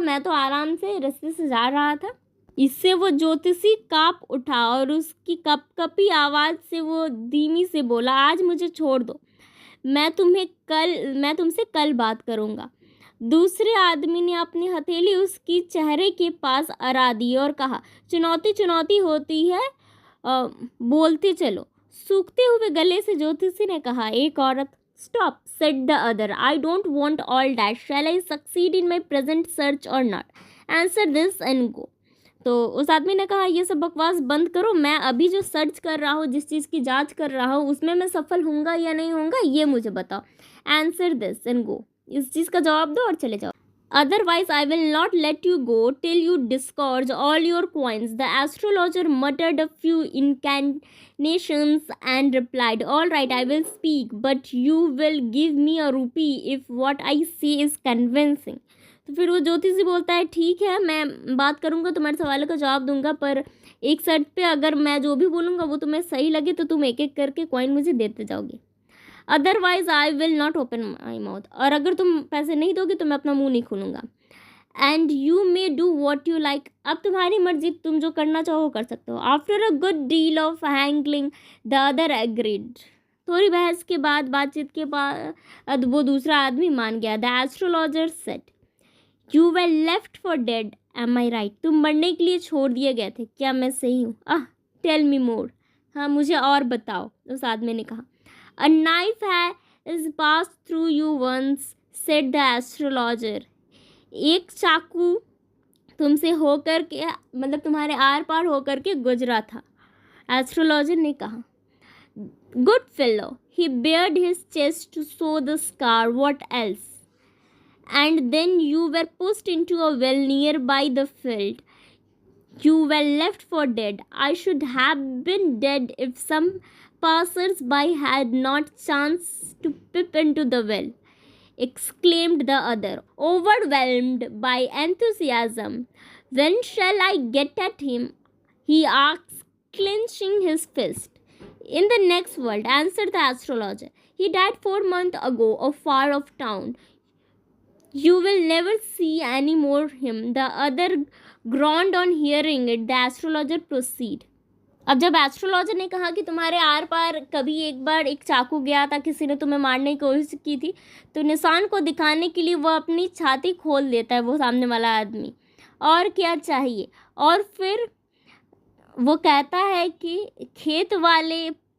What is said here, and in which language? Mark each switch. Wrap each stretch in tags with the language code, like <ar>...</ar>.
<hi>मैं तो आराम से रास्ते से जा रहा था। इससे वो ज्योतिषी कांप उठा और उसकी कपकपी आवाज़ से वो धीमी से बोला, आज मुझे छोड़ दो, मैं तुमसे कल बात करूँगा। दूसरे आदमी ने अपनी हथेली उसकी चेहरे के पास अड़ा दी और कहा, चुनौती होती है, बोलते चलो। सूखते हुए गले से ज्योतिषी ने कहा। एक औरत, stop,</hi> <en>said the other. I don't want all that. Shall I succeed in my present search or not? Answer this and go.</en> <hi>तो उस आदमी ने कहा, ये सब बकवास बंद करो, मैं अभी जो सर्च कर रहा हूँ, जिस चीज़ की जांच कर रहा हूँ, उसमें मैं सफल होऊंगा या नहीं होऊंगा, ये मुझे बताओ।</hi> <en>Answer this and go.</en> <hi>इस चीज़ का जवाब दो और चले जाओ।</hi> <en>Otherwise, I will not let you go till you disgorge all your coins. The astrologer muttered a few incantations and replied, all right, I will speak, but you will give me a rupee if what I say is convincing.</en> <hi>तो फिर वो ज्योतिषी बोलता है, ठीक है, मैं बात करूँगा, तुम्हारे सवालों का जवाब दूंगा, पर एक शर्त पे, अगर मैं जो भी बोलूँगा वो तुम्हें सही लगे तो तुम एक एक करके कॉइन मुझे देते जाओगे।</hi> <en>otherwise I will not open my mouth,</en> <hi>और अगर तुम पैसे नहीं दोगे तो मैं अपना मुंह नहीं खोलूँगा।</hi> <en>and you may do what you like,</en> <hi>अब तुम्हारी मर्जी, तुम जो करना चाहो वो कर सकते हो।</hi> <en>after a good deal of haggling the other agreed,</en> <hi>थोड़ी बहस के बाद, बातचीत के बाद वो दूसरा आदमी मान गया।</hi> <en>the astrologer said, you were left for dead, am I right,</en> <hi>तुम मरने के लिए छोड़ दिए गए थे, क्या मैं सही हूँ?</hi> <en>tell me more,</en> <hi>हाँ मुझे और बताओ, उस आदमी ने कहा।</hi> <en>A knife has passed through you once, said the astrologer.</en> <hi>एक चाकू तुमसे होकर के, मतलब तुम्हारे आर पार होकर के गुजरा था, एस्ट्रोलॉजर ने कहा।</hi> <en>Good fellow, he bared his chest to show the scar. What else? And then you were pushed into a well nearby the field. You were left for dead. I should have been dead if some passers-by had not chanced to peep into the well, exclaimed the other, overwhelmed by enthusiasm. When shall I get at him? He asked, clenching his fist. In the next world, answered the astrologer. He died 4 months ago, far off town. You will never see any more him. The other groaned on hearing it. The astrologer proceeded.</en> <hi>अब जब astrologer ने कहा कि तुम्हारे are पार कभी एक बार एक चाकू गया था, किसी ने तुम्हें मारने की कोशिश की थी, तो निशान को दिखाने के लिए वो अपनी छाती खोल देता है, वो सामने वाला आदमी, और क्या चाहिए। और फिर वो कहता है कि खेत वाले</hi>